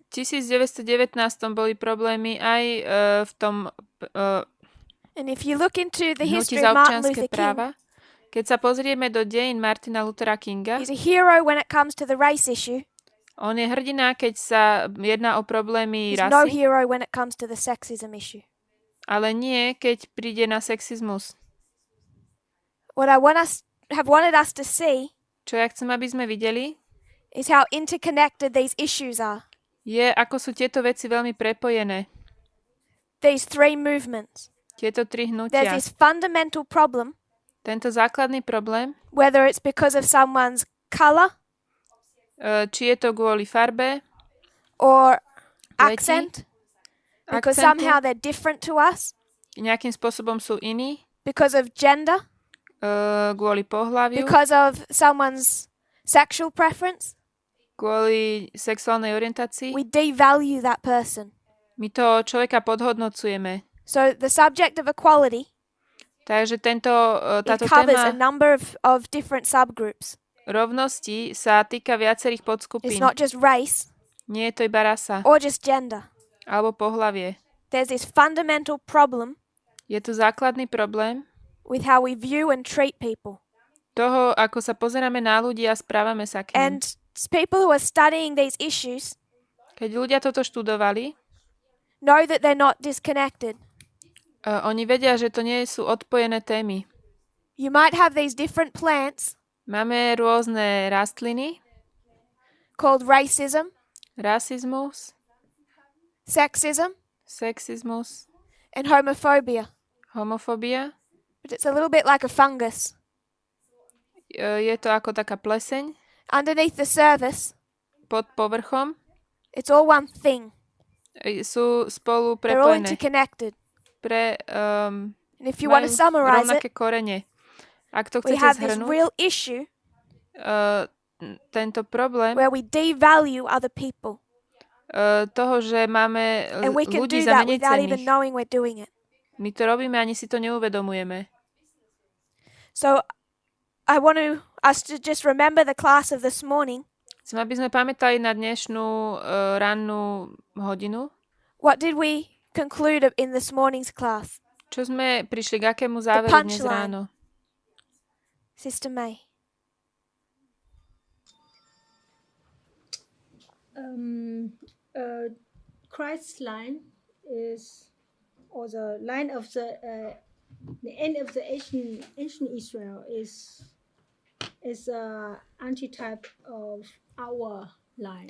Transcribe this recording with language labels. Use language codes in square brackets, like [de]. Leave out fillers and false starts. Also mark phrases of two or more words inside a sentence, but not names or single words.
[sk] V 1919 boli problémy aj v tom [en] And if you look into the [sk] hnutí [en] history [sk] za [en] of Martin [sk] občianske [en] Luther King, [sk] práva. Keď sa pozrieme do dejín Martina Luthera Kinga, [en] he's a hero when it comes to the race issue. [sk] on je hrdina, keď sa jedná o problémy [en] He's no [sk] rasy, [en] hero when it comes to the sexism issue. [sk] ale nie, keď príde na sexizmus. [en] What I wanted us to see [sk] Čo ja chcem, aby sme videli, [en] is how interconnected these issues are. [sk] je, ako sú tieto veci veľmi prepojené. [en] These three movements. [sk] Tieto tri [en] There's [sk] hnutia. [en] this fundamental problem, [sk] Tento základný problém, [en] whether it's because of someone's color [sk] či je to kvôli farbe, [en] or [sk] pleti, [en] accent, because [sk] akcentu, [en] somehow they're different to us, [sk] nejakým spôsobom sú iní, [en] because of gender, [sk] kvôli pohľaviu, [en] because of someone's sexual preference, [sk] kvôli sexuálnej orientácii. [en] we devalue that person. [sk] My to človeka podhodnocujeme. [en] So the subject of equality, [sk] Takže [en] it [sk] táto [en] covers a [sk] téma [en] number of different subgroups. [sk] rovnosti sa týka viacerých [en] It's [sk] podskupín. [en] not just race [sk] Nie je to iba rasa [en] or just gender. [sk] alebo pohlavie. [en] There's this fundamental problem [sk] Je tu základný problém [en] with how we view and treat people. [sk] toho, ako sa pozeráme na ľudí a správame sa k nim. [en] And people who are studying these issues [sk] Keď ľudia toto študovali, [en] know that they're not disconnected. [sk] oni vedia, že to nie sú odpojené témy. [en] You might have these different plants [sk] Máme rôzne rastliny, [en] called racism, [sk] rasizmus, [en] sexism, [sk] sexizmus, [en] and homophobia. [sk] homofóbia. [en] But it's a little bit like a fungus. [sk] Je to ako taká pleseň [en] Underneath the surface, [sk] pod povrchom. [en] it's all one thing. [sk] Sú spolu [en] They're all [sk] prepojené. [en] interconnected. And And if you want to summarize it, [sk] rovnaké korene. Ak to [en] we [sk] chcete [en] have this [sk] zhrnúť, [en] real issue [sk] tento problém [en] where we devalue other people. [sk] toho, že máme [en] And we can [sk] ľudí [en] do [sk] za [en] that [sk] menej [en] without even [sk] cenných. [en] knowing we're doing it. [sk] My to robíme, ani si to neuvedomujeme. [en] So I want us to just remember the class of this morning. [sk] Chcem, aby sme pamätali na dnešnú rannú hodinu. [en] What did we conclude in this morning's class? [sk] Čo sme prišli k akému záveru dnes [en] punchline. [sk] ráno? [en] Sister May. Christ's line is, or the line of the end of the ancient Israel is a antitype of our line.